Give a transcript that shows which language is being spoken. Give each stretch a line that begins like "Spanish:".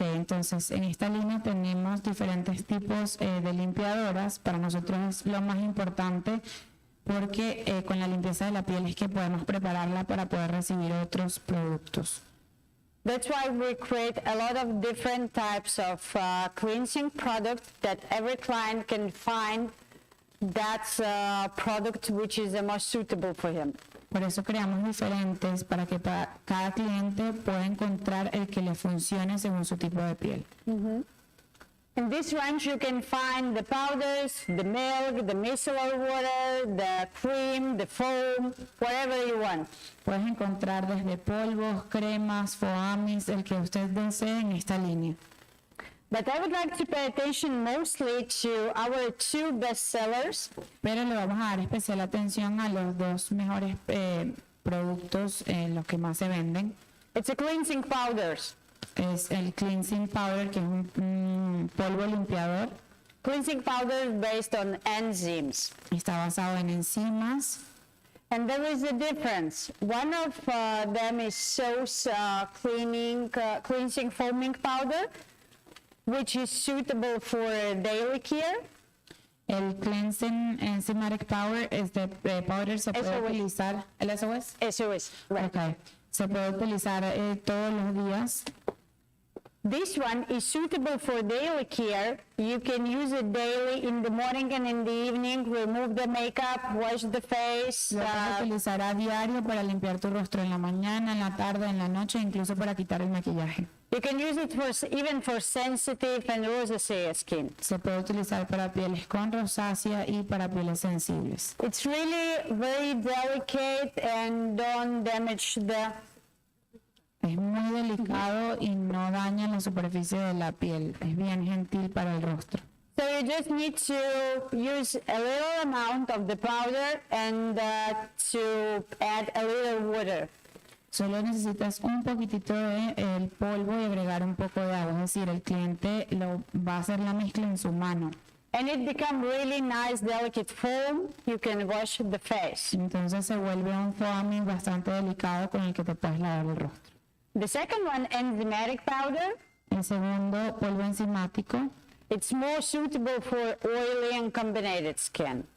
Spanish: Okay, entonces en esta línea tenemos diferentes tipos de limpiadoras. Para nosotros es lo más importante porque con la limpieza de la piel es que podemos prepararla para poder recibir otros productos.
English: That's why we create a lot of different types of cleansing products that every client can find that's a product which is the most suitable for him.
Spanish: Por eso creamos diferentes para que cada cliente pueda encontrar el que le funcione según su tipo de piel.
English: In this range you can find the powders, the milk, the micellar water, the cream, the foam, whatever you want.
Spanish: Puedes encontrar desde polvos, cremas, foamis, el que usted desee en esta línea.
English: But I would like to pay attention mostly to our two best sellers.
Spanish: Pero le vamos a dar especial atención a los dos mejores productos, los que más se venden.
English: It's a cleansing powder.
Spanish: Es el cleansing powder, que es un polvo limpiador.
English: Cleansing powder based on enzymes.
Spanish: Está basado en enzimas.
English: And there is a difference. One of them is SOS cleansing foaming powder, which is suitable for daily care.
Spanish: El cleansing enzymatic power es de powder, se puede SOS. utilizar. ¿El SOS?
English: SOS, right. Okay.
Spanish: Se puede utilizar todos los días.
English: This one is suitable for daily care. You can use it daily in the morning and in the evening. Remove the makeup, wash the face.
Spanish: Lo puedes utilizar a diario para limpiar tu rostro en la mañana, en la tarde, en la noche, incluso para quitar el maquillaje.
English: You can use it even for sensitive and rosacea skin.
Spanish: Se puede utilizar para pieles con rosácea y para pieles sensibles.
English: It's really very delicate and don't damage the.
Spanish: Es muy delicado y no daña la superficie de la piel. Es bien gentil para el rostro.
English: So you just need to use a little amount of the powder and to add a little water.
Spanish: Solo necesitas un poquitito de el polvo y agregar un poco de agua. Es decir, el cliente lo va a hacer la mezcla en su mano.
English: And it becomes really nice, delicate foam. You can wash the face.
Spanish: Entonces se vuelve un foaming bastante delicado con el que te puedes lavar el rostro.
English: The second one, enzymatic powder.
Spanish: El segundo, polvo enzimático,
English: It's more suitable for oily and combined skin.